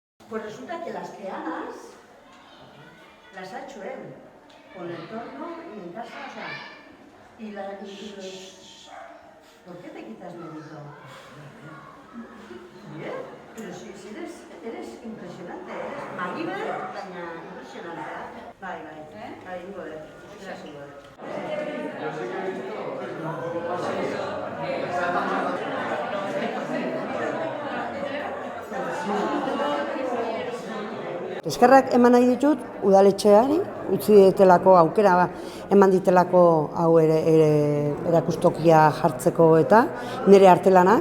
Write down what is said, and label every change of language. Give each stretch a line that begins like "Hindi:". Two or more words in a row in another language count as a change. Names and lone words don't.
Spanish: Pues resulta que las peanas las ha hecho él, con el torno y en casa, o sea, ¿por qué te quitas mérito? Bien, pero si eres impresionante, eres magíber, baina impresionante.
Basque: Bai, ingo dut, gracias ingo dut.
Spanish: Yo sé que he visto un poco más
Basque: Eskerrak eman nahi ditut udaletxeari, utzi ditelako aukera eman ditelako hau ere erakustokia jartzeko eta nire artelanak.